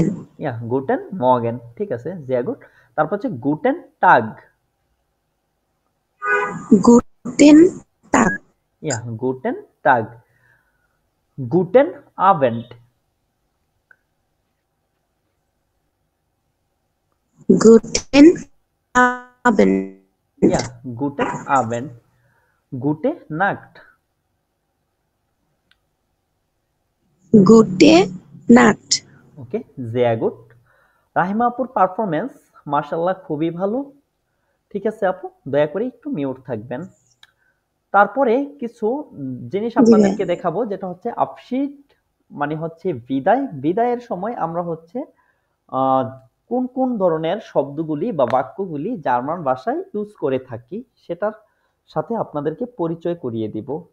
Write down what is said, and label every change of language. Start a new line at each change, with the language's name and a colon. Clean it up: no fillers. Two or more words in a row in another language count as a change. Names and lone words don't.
German: Ja, guten Morgen.
Bangla: ঠিক আছে,
German: sehr gut.
Bangla: তারপর হচ্ছে
German: guten Tag. Guten Tag. Ja, guten Tag. Guten Abend. গুটেন Abend. Ja, guten Abend. Gute Nacht. Gute Nacht. ওকে, sehr gut.
Bangla: রাহিমা আপুর পারফরমেন্স মাশাআল্লাহ খুবই ভালো। ঠিক আছে আপু, দয়া করে একটু মিউট থাকবেন। তারপরে কিছু জিনিস জি ভাইয়া। আপনাদেরকে দেখাবো, যেটা হচ্ছে আপশিট মানে হচ্ছে বিদায়। বিদায়ের সময় আমরা হচ্ছে আহ, কোন কোন ধরনের শব্দগুলি বা বাক্যগুলি জার্মান ভাষায় ইউজ করে থাকি সেটার সাথে আপনাদেরকে পরিচয় করিয়ে দিব।